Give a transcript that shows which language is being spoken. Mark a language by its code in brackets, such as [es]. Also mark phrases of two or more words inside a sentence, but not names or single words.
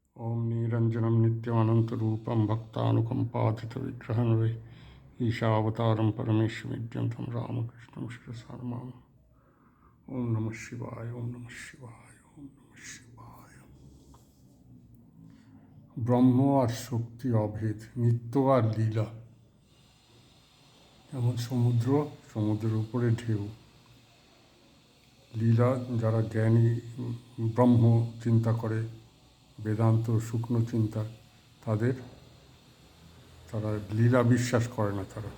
[sa] ओम निरंजनम नित्यमनंतरूपम भक्तानुकंपातीतविग्रहं वै ईशावतारं परमेश्वरं तम रामकृष्णं शिरसा नमामि। ओम नमः शिवाय, ओम नमः शिवाय, ओम नमः शिवाय। [bn] ব্রহ্ম আর শক্তি অভেদ, নিত্য আর লীলা। যেমন সমুদ্রের উপরে ঢেউ। লীলা যারা জ্ঞানী, ব্রহ্ম চিন্তা করে, বেদান্ত শুকনো চিন্তা, তারা লীলা বিশ্বাস করে না।